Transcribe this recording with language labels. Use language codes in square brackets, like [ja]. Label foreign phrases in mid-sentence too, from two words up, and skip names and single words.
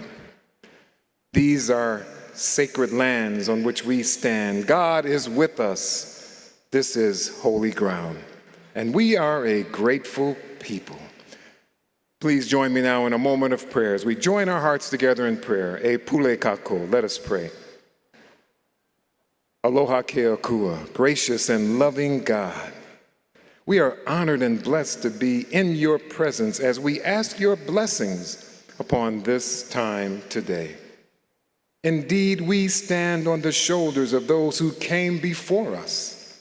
[en] These are sacred lands on which we stand. God is with us. This is holy ground. And we are a grateful people. Please join me now in a moment of prayer as we join our hearts together in prayer. [haw] E pule kako. [en] Let us pray. [haw] Aloha keakua, [en] gracious and loving God. We are honored and blessed to be in your presence as we ask your blessings upon this time today. Indeed, we stand on the shoulders of those who came before us.